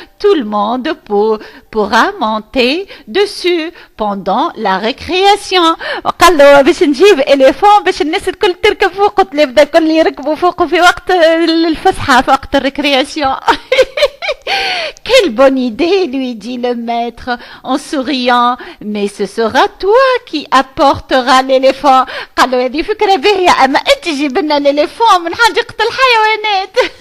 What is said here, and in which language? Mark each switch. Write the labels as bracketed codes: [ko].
[fr] Tout le monde pourra monter dessus pendant la récréation. [ar] قال له باش نجيب éléphant باش الناس الكل تركب فوقه تبدا الكل يركبوا فوقه في وقت الفسحة في وقت الريكرياسيون. [fr] Quelle bonne idée, lui dit le maître en souriant, mais ce sera toi qui apportera l'éléphant. [ar] قال له هذه فكرة باهية أما أنت جيب لنا l'éléphant من حديقة الحيوانات.